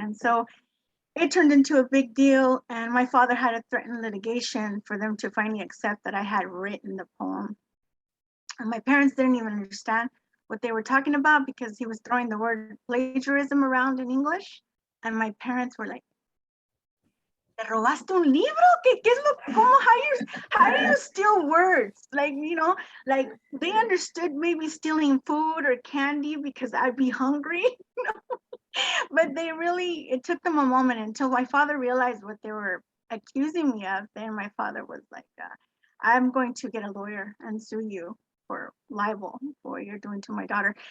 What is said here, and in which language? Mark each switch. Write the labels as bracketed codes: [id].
[en] And so it turned into a big deal, and my father had to threaten litigation for them to finally accept that I had written the poem. And my parents didn't even understand what they were talking about because he was throwing the word plagiarism around in English. And my parents were like, [es] ¿te robaste un libro? ¿Qué es lo, [en] how do you steal words? Like, like they understood maybe stealing food or candy because I'd be hungry, But it took them a moment until my father realized what they were accusing me of. Then my father was like, I'm going to get a lawyer and sue you for libel for what you're doing to my daughter.